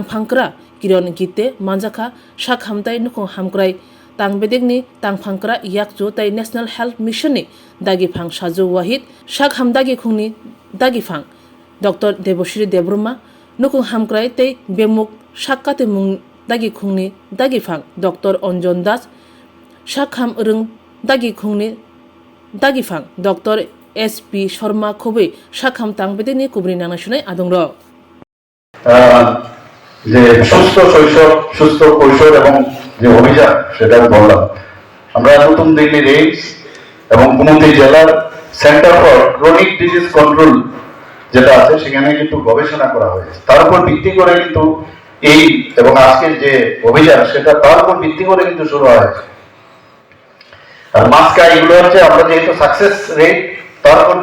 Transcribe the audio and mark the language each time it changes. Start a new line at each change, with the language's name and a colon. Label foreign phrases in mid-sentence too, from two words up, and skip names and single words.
Kok Borok: फांक्रा किरण गीते मानजाखा शाखामताय नुखु हामक्राय तां बेदेंनि तां फांक्रा याकजो ताय नेशनल हेल्थ मिशन नि दागिफां साजु वाहिद शाखाम दागिखुंनि दागिफां डॉक्टर देवश्री देवब्रह्मा नुखु हामक्राय ताय बेमुक शाकाते मुं दागिखुंनि दागिफां डॉक्टर अंजन दास शाखाम रंग दागिखुंनि दागिफां डॉक्टर एस.पी. शर्मा खुबै शाखाम तां बेदेंनि कुबरि नांनाय आदंर
Bangla: যে সুস্থ শৈশব সুস্থ কৈশোর এবং যে অভিযান সেটা বললাম আমরা নতুন দিল্লির এইমস এবং কুমতি জেলার সেন্টার ফর ক্রনিক ডিজিজ কন্ট্রোল যেটা আছে সেখানে কিন্তু গবেষণা করা হয়েছে তার উপর ভিত্তি করে কিন্তু এই এবং আজকের যে অভিযান সেটা তার উপর ভিত্তি করে কিন্তু শুরু হয়েছে আর মাস্কা এগুলো হচ্ছে আমরা যেহেতু
English: success rate
Bangla: তার উপর